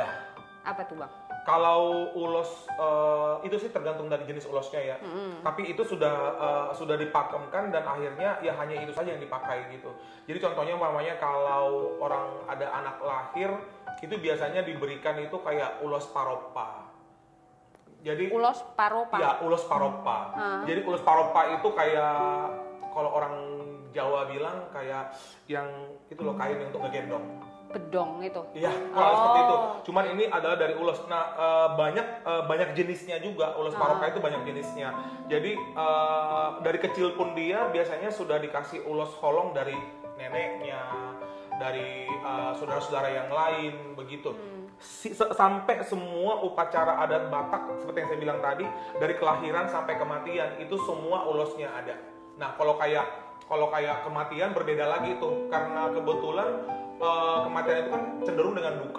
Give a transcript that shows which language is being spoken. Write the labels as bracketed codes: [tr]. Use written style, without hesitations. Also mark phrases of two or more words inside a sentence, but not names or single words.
[id] Apa tuh Bang? Kalau ulos itu sih tergantung dari jenis ulosnya ya. Tapi itu sudah dipakemkan dan akhirnya ya hanya itu saja yang dipakai gitu. Jadi contohnya umpamanya kalau orang ada anak lahir itu biasanya diberikan itu kayak ulos paropa. Jadi ulos paropa. Ya, ulos paropa. Jadi ulos paropa itu kayak kalau orang Jawa bilang kayak yang itu loh kain untuk ngegendong. Bedong itu. Iya, seperti itu. Cuman ini adalah dari ulos. Nah, banyak jenisnya juga. Ulos paropa itu banyak jenisnya. Jadi dari kecil pun dia biasanya sudah dikasih ulos holong dari neneknya, dari saudara-saudara yang lain begitu. Sampai semua upacara adat Batak seperti yang saya bilang tadi, dari kelahiran sampai kematian itu semua ulosnya ada. Nah, kalau kayak kematian berbeda lagi tuh, karena kebetulan kematian itu kan cenderung dengan duka.